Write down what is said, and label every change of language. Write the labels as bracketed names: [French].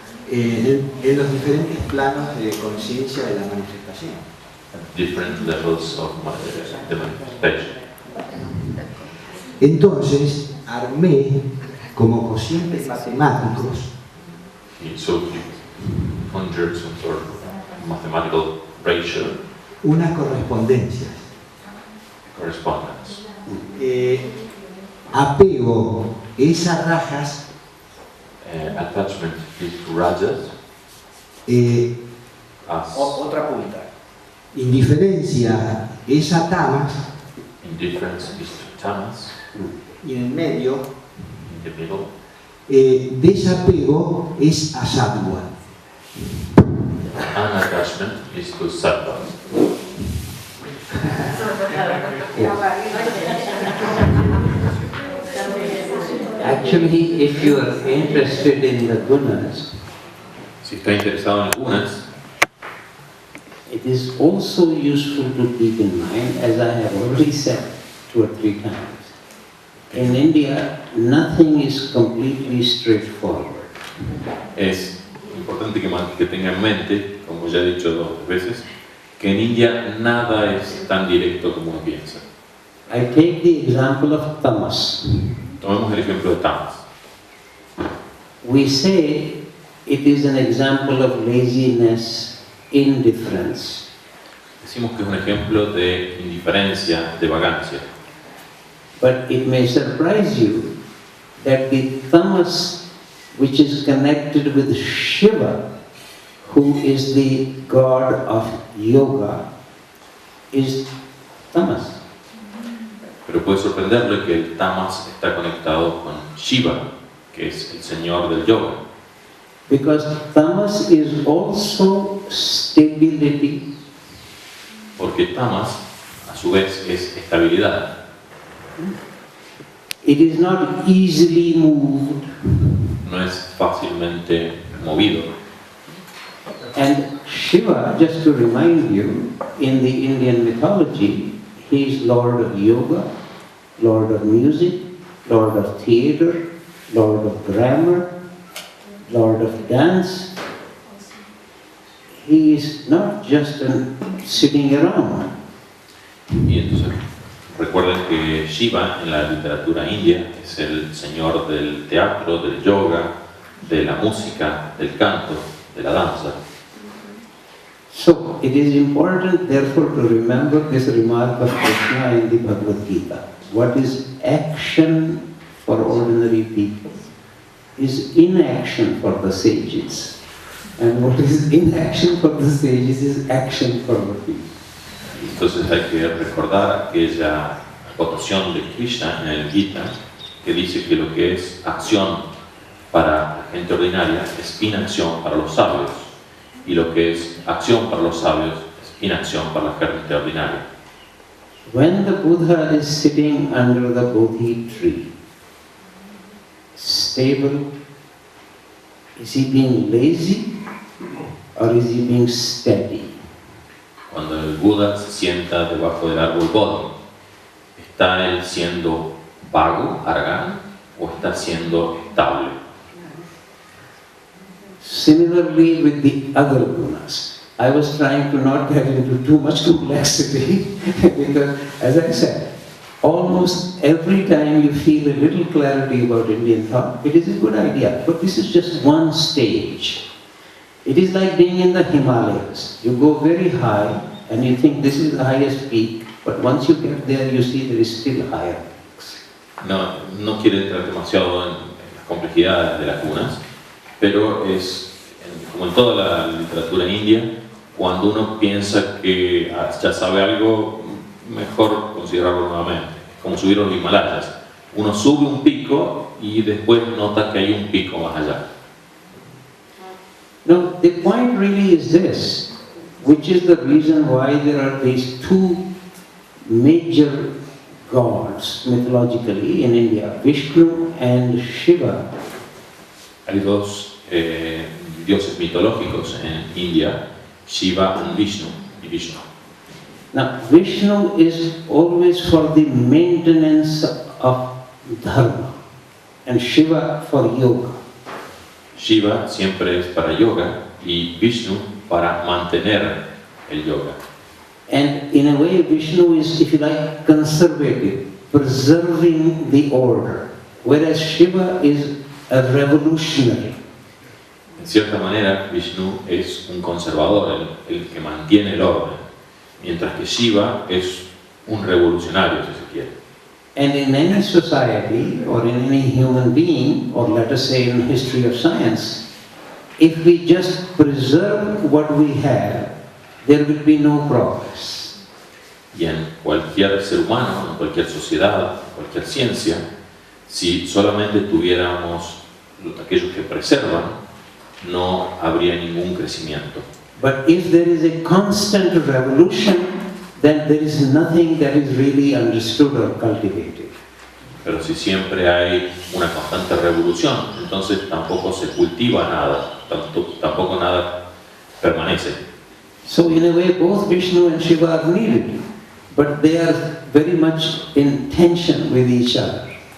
[Spanish] En los diferentes planos de conciencia de la manifestación. [English] Different levels of the manifestation. [Spanish] Entonces armé como cocientes matemáticos [English] So he conjured some sort of mathematical ratio [Spanish] unas correspondencias. [English] correspondence. [Spanish] Apego esas rajas [English] Attachment is rajas as [Spanish] Otra punta. indiferencia esa tamas [English] indifference is tamas [Spanish] y en el medio [English] in the middle. [Spanish] desapego es asadwa. [English] Unattachment is to sattva. Actually, if you are interested in the gunas, [Spanish] Si está interesado en algunas, [English] it is also useful to keep in mind, as I have already said 2 or 3 times. In India, nothing is completely straightforward. [Spanish] es importante que tenga en mente, como ya he dicho 2 veces, que en India nada es tan directo como uno piensa. [English] I take the example of tamas. [Spanish] Tomemos el ejemplo de tamas. [English] We say it is an example of laziness, indifference. [Spanish] Decimos que es un ejemplo de indiferencia, de vagancia. [English] But it may surprise you that the tamas, which is connected with Shiva, who is the god of yoga, is tamas. [Spanish] Pero puede sorprenderle que el tamas está conectado con Shiva, que es el señor del yoga. [English] Because tamas is also stability, [Spanish] Porque tamas, a su vez, es estabilidad. [English] it is not easily moved, [Spanish] No es fácilmente movido. [English] and Shiva, just to remind you, in the Indian mythology, he is Lord of Yoga, Lord of Music, Lord of Theatre, Lord of Grammar, Lord of Dance. He is not just sitting around. [Spanish] Y entonces, recuerden que Shiva en la literatura india es el señor del teatro, del yoga, de la música, del canto, de la danza. [English] So it is important, therefore, to remember this remark of Krishna in the Bhagavad Gita. What is action for ordinary people is inaction for the sages. And what is inaction for the sages is action for the people. [Spanish] Entonces hay que recordar aquella acotación de Krishna en el Gita que dice que lo que es acción para la gente ordinaria es inacción para los sabios, y lo que es acción para los sabios es inacción para la gente ordinaria. [English] When the Buddha is sitting under the Bodhi tree, stable, is he being lazy or is he being steady? [Spanish] Cuando el Buda se sienta debajo del árbol Bodhi, ¿está él siendo vago, aragán, o está siendo estable? [English] Similarly with the other gunas. I was trying to not get into too much complexity because, as I said, almost every time you feel a little clarity about Indian thought, it is a good idea. But this is just one stage. It is like being in the Himalayas. You go very high and you think this is the highest peak, but once you get there, you see there is still higher peaks. [Spanish] No quiero entrar demasiado en las complejidades de las gunas, pero es, como en toda la literatura india, cuando uno piensa que ya sabe algo, mejor considerarlo nuevamente. Es como subir los Himalayas. Uno sube un pico y después nota que hay un pico más allá. [English] Now, the point really is this, which is the reason why there are these two major gods mythologically in India, Vishnu and Shiva. [Spanish] Hay dos dioses mitológicos en India, Shiva y Vishnu. [English] Now, Vishnu is always for the maintenance of dharma, and Shiva for yoga. [Spanish] Shiva siempre es para yoga y Vishnu para mantener el yoga. [English] And in a way, Vishnu is, if you like, conservative, preserving the order, whereas Shiva is a revolutionary. [Spanish] En cierta manera, Vishnu es un conservador, el que mantiene el orden, mientras que Shiva es un revolucionario, si se quiere. [English] And in any society, or in any human being, or let us say in the history of science, if we just preserve what we have, there will be no progress. [Spanish] Y en cualquier ser humano, en cualquier sociedad, en cualquier ciencia, si solamente tuviéramos aquellos que preservan, no habría ningún crecimiento. [English] But if there is a constant revolution, then there is nothing that is really understood or cultivated. [Spanish] Pero si siempre hay una constante revolución, entonces tampoco se cultiva nada, tampoco nada permanece. [English] So in a way, both Vishnu and Shiva are needed, but they are very much in tension with each other.